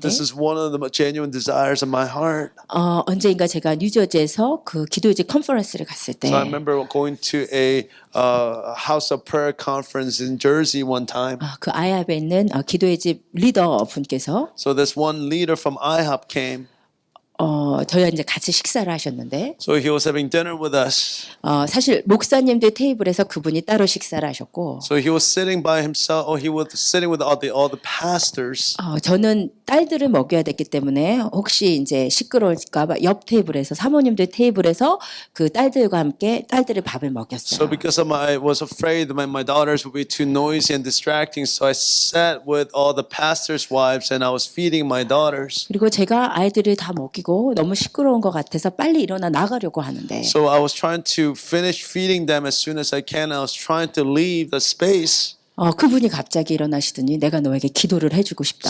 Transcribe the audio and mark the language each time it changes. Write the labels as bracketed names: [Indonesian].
[English] this is one of the genuine desires of my heart. [Korean] 언제인가 제가 뉴저지에서 그 기도제 컨퍼런스를 갔을 때 [English] So I remember going to a House of Prayer conference in Jersey one time. [Korean] 그 아이합에 있는 기도의 집 리더 분께서 [English] So this one leader from IHOP came. [Korean] 저희와 이제 같이 식사를 하셨는데 [English] So he was having dinner with us. [Korean] 사실 목사님들 테이블에서 그분이 따로 식사를 하셨고 [English] So he was sitting by himself, or he was sitting with all the pastors. [Korean] 저는 딸들을 먹여야 됐기 때문에 혹시 이제 시끄러울까봐 옆 테이블에서 사모님들 테이블에서 그 딸들과 함께 딸들의 밥을 [English] So [Korean] 먹였어요. [English] because I was afraid that my daughters would be too noisy and distracting, so I sat with all the pastors' wives and I was feeding my daughters. 그리고 제가 아이들을 다 먹이고 너무 시끄러운 것 같아서 빨리 일어나 나가려고 하는데 So I was trying to finish feeding them as soon as I can. I was trying to leave the space. [Korean] 그분이 갑자기 일어나시더니 내가 너에게 기도를 해주고 싶다고.